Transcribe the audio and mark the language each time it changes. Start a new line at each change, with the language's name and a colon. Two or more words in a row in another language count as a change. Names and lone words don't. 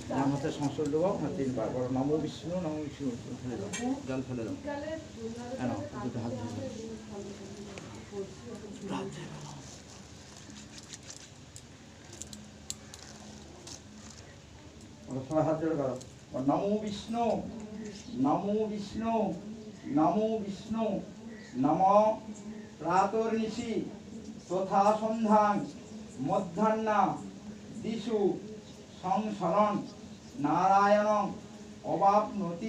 Bangla: ডান হাতে সংস্কৃত দেবো 3 বার বলো
Sanskrit: নমো বিষ্ণু
Bangla: ফেলে দাও, জল ফেলে দাও, কেন দুটো হাত ধরে দাও। হাত ধরে দাও। বলো, সবাই হাত জোড় করো, বলো,
Sanskrit: নমো বিষ্ণু নমো বিষ্ণু নমো বিষ্ণু নম প্রাতর্নিশি তথা সন্ধ্যাং মধ্যাহ্না দিশু সংসরণ নারায়ণং অবাপ্নতি